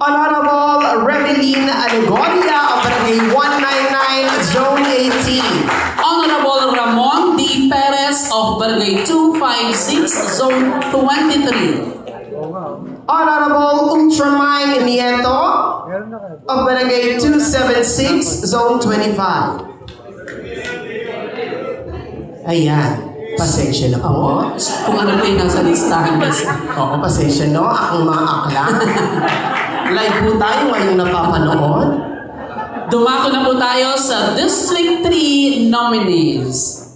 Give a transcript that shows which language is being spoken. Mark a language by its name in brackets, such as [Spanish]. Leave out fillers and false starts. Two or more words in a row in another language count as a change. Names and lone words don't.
[English] Honorable Reveline Alegoria of Barangay 199, Zone 18. Honorable Ramon D. Perez of Barangay 256, Zone 23. Honorable Ultramine Nieto of Barangay 276, Zone 25. [Filipino] Ayan. Pasensya na po. Oo. Kung ano pa yung nasa listahan kasi. Oo, pasensya no. Akong mga akla. Live po tayo ngayong napapanood. Dumako na po tayo sa District 3 nominees.